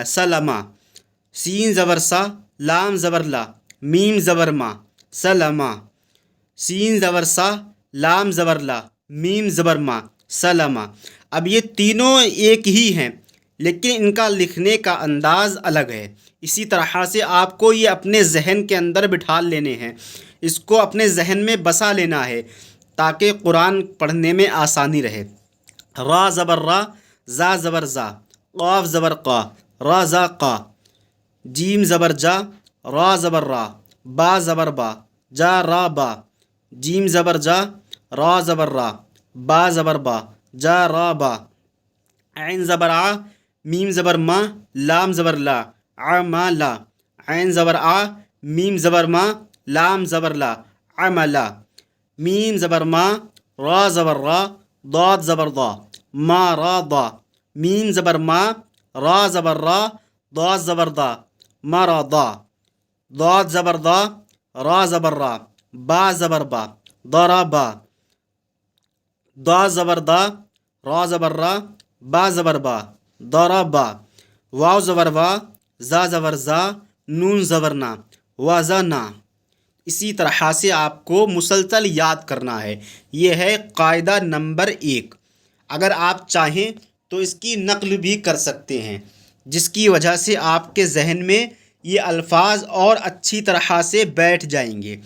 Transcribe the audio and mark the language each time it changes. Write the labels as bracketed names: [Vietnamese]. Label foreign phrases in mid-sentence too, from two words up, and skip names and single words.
[Urdu] سلما، سین زبر سا، لام زبر لا، میم زبر ما، سلما، سین زبر سا، لام زبر لا، میم زبر ما، سلما۔ اب یہ تینوں ایک ہی ہیں، لیکن ان کا لکھنے کا انداز الگ ہے۔ اسی طرح سے آپ کو یہ اپنے ذہن کے اندر بٹھا لینے ہیں، اس کو اپنے ذہن میں بسا لینا ہے تاکہ قرآن پڑھنے میں آسانی رہے۔ را زبر را، زا زبر زا، قاف زبر قا، را زا قا، جیم زبر جا، را زبر را، با زبر با، جا را با، جیم زبر جا، را زبر را، با زبر با، جا را با، عین زبر آ، میم زبر ما، لام زبر لا، ع ما لا، عین زبر آ، میم زبر ما، لام زبر لا، عملا، میم زبر ما، را زبر را، ضاد زبر ضا، ما را ضا، میم زبر ما، را زبر را، ضاد زبر ضا، ما را ضا، ضاد زبر ضا، را زبر را، با زبر با، ضربا، ضا زبر ضا، را زبر را، با زبر با، ضربا، واو زبر وا، زا زبر زا، نون زبر نا، وزنا۔ اسی طرح سے آپ کو مسلسل یاد کرنا ہے۔ یہ ہے قاعدہ نمبر 1۔ اگر آپ چاہیں تو اس کی نقل بھی کر سکتے ہیں، جس کی وجہ سے آپ کے ذہن میں یہ الفاظ اور اچھی طرح سے بیٹھ جائیں گے۔